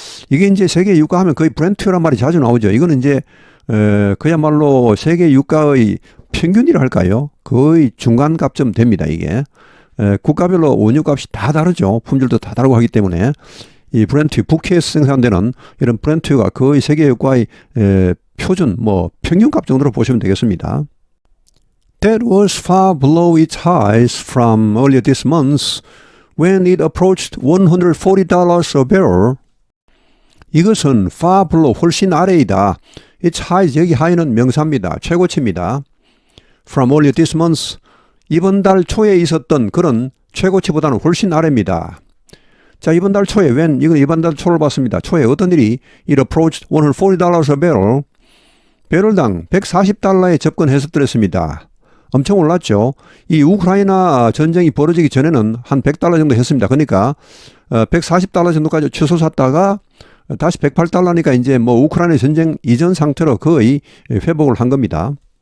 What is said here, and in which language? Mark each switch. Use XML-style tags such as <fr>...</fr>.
<ko>이게 이제 세계 유가 하면 거의 브렌트유란 말이 자주 나오죠. 이거는 이제 그야말로 세계 유가의 평균이라 할까요? 거의 중간값쯤 됩니다. 이게 국가별로 원유값이 다 다르죠. 품질도 다 다르고 하기 때문에 이 브렌트유, 북해에서 생산되는 이런 브렌트유가 거의 세계 유가의 표준, 평균값 정도로 보시면 되겠습니다.</ko> <en>That was far below its highs from earlier this month when it approached $140 a barrel.</en> <ko>이것은 far below, 훨씬 아래이다. Its highs, 여기 high는 명사입니다. 최고치입니다. From earlier this month, 이번 달 초에 있었던 그런 최고치보다는 훨씬 아래입니다. 자, 이번 달 초에, 이건 이번 달 초를 봤습니다.</ko> <en>초에 어떤 일이 it approached $140 a barrel.</en> <ko>배럴당 140달러에 접근했었더랬습니다. 엄청 올랐죠. 이 우크라이나 전쟁이 벌어지기 전에는 한 100달러 정도 했습니다. 그러니까 140달러 정도까지 치솟았다가 다시 108달러니까 이제 우크라이나 전쟁 이전 상태로 거의 회복을 한 겁니다.</ko>